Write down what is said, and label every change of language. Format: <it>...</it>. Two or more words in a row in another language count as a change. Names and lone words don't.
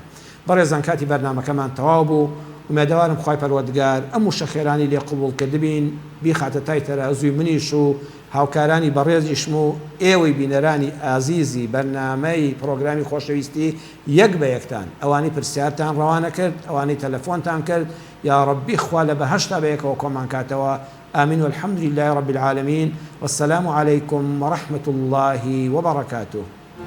<ckb>بەڕێزان کاتی بەرنامەکەمان تەواو بوو. ومێدەوارم خوای پەروەردگار ئەم وشە خێرانی لێ قبوڵ کردبین بیخاتە تای تەرازوی منیش و هاوکارانی بەڕێزیشم و ئێوەی بینەرانی ئازیزی بەرنامەی پرۆگرامی خۆشەویستی یەک بە یەکتان ئەوانەی پرسیارتان ڕەوانە کرد، ئەوانەی تەلەفۆنتان کرد،</ckb> <ar>یا ڕەبی</ar> <ckb>خوا لە بەهەشتا بە یەکەوە کۆمان کاتەوە.</ckb> <ar>آمين والحمد لله رب العالمين والسلام عليكم ورحمة الله وبركاته.</ar>